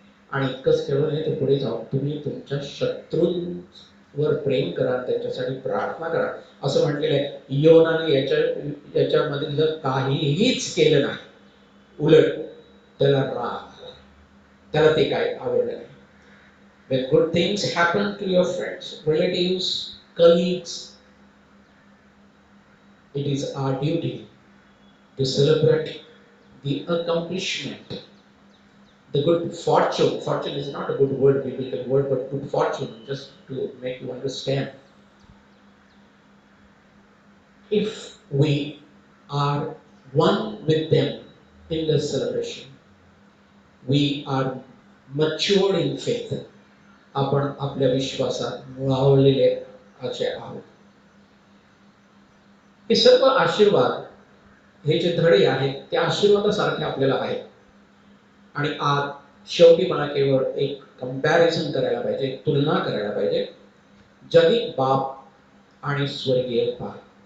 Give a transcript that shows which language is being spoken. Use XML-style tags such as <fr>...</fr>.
<mr>आणि इतकंच केवळ नाही, तर पुढे जाऊन तुम्ही तुमच्या शत्रूंवर प्रेम करा, त्यांच्यासाठी प्रार्थना करा, असं म्हटलेलं आहे. योनाने याच्यामध्ये जर काहीच केलं नाही, उलट त्याला राग, त्याला ते काय आवडलं नाही.</mr> <en>When good things happen to your friends, relatives, colleagues, it is our duty to celebrate the accomplishment, the good fortune. Fortune is not a good word, biblical word, but good fortune, just to make you understand. If we are one with them in this celebration, we are matured in faith.</en> <mr>आपण आपल्या विश्वासात मुळावलेले असे आहोत. हे सर्व आशीर्वाद, हे जे धडे आहेत, ते आशीर्वादासारखे आपल्याला आहेत. आणि आज शेवटी मला केवळ एक कंपॅरिझन करायला पाहिजे, तुलना करायला पाहिजे, जगिक बाप आणि स्वर्गीय बाप.</mr>